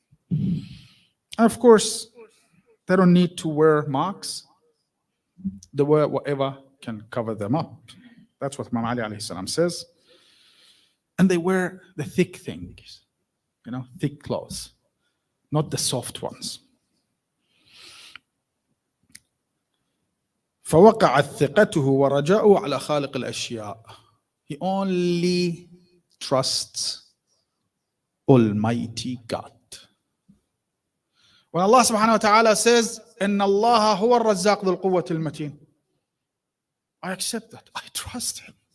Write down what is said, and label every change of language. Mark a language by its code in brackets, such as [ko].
[en] And of course, they don't need to wear masks. They wear whatever can cover them up. That's what Imam Ali alayhi salam says. And they wear the thick things, thick clothes, not the soft ones. [ar] فوقعت ثقته ورجاؤه على خالق الأشياء. [en] He only trusts Almighty God. When Allah subhanahu wa ta'ala says, [ar] إِنَّ اللَّهَ هُوَ الرَّزَّاقُ ذُو الْقُوَّةِ الْمَتِينُ, [en] I accept that. I trust Him.